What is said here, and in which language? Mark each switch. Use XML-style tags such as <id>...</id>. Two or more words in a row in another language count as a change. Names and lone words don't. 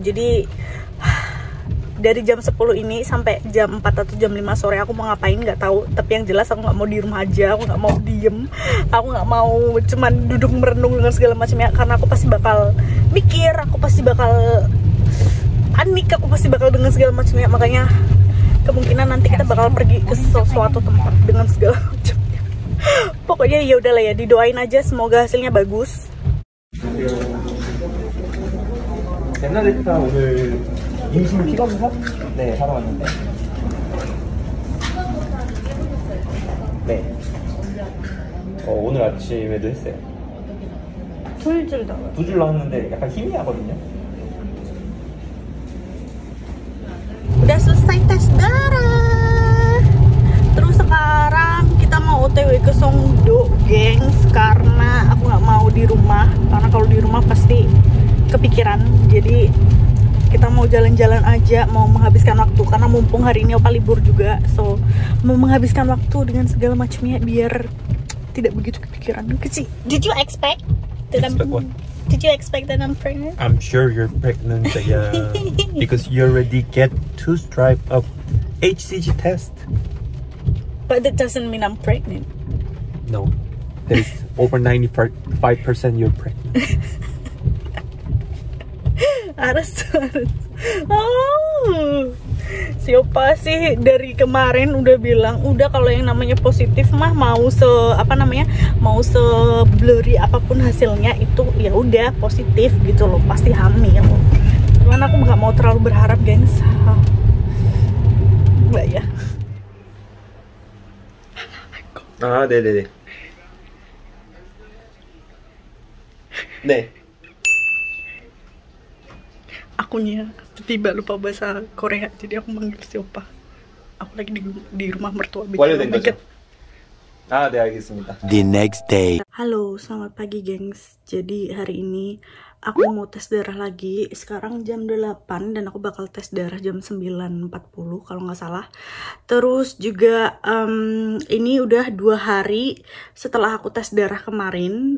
<id>Jadi dari jam 10 ini sampai jam 4 atau jam 5 sore aku mau ngapain nggak tahu, tapi yang jelas aku nggak mau di rumah aja, aku nggak mau diem, aku nggak mau cuman duduk merenung dengan segala macamnya karena aku pasti bakal mikir, aku pasti bakal panik, aku pasti bakal dengan segala macamnya. Makanya kemungkinan nanti kita bakal pergi ke sesuatu tempat dengan segala macamnya. Pokoknya ya udahlah ya, didoain aja semoga hasilnya bagus.</id> <ko>임신 피검사? 네, 하러 왔는데. 네. 오늘 아침에도 했어요. 두 줄 나와요. 2줄 나왔는데 약간 희미하거든요.</ko> <id>Udah selesai tes darah. Terus sekarang kita mau OTW ke Songdo, gengs, karena aku nggak mau di rumah. Karena kalau di rumah pasti kepikiran. Jadi kita mau jalan-jalan aja, mau menghabiskan waktu karena mumpung hari ini opa libur juga, so mau menghabiskan waktu dengan segala macamnya biar tidak begitu kepikiran.</id> <en>Did you expect that Did you expect that I'm pregnant? I'm sure you're pregnant, yeah. Because you already get 2 stripes of HCG test. But that doesn't mean I'm pregnant. No, there's over 95% you're pregnant.</en> <id>Harus. Oh, si opa sih dari kemarin udah bilang, udah kalau yang namanya positif mah mau mau se blurry apapun hasilnya itu ya udah positif gitu loh, pasti hamil. Cuman aku nggak mau terlalu berharap, gengs. Nggak ya.</id> <ko>네네네. 네.</ko> <id>Akunya tiba lupa bahasa Korea, jadi aku manggil si opa. Aku lagi di rumah mertua.</id> <ko>완료된 거죠? 네, 알겠습니다.</ko> <en>The next day.</en> <id>Halo, selamat pagi gengs. Jadi hari ini aku mau tes darah lagi. Sekarang jam 8 dan aku bakal tes darah jam 9.40 kalau nggak salah. Terus juga ini udah 2 hari setelah aku tes darah kemarin.</id>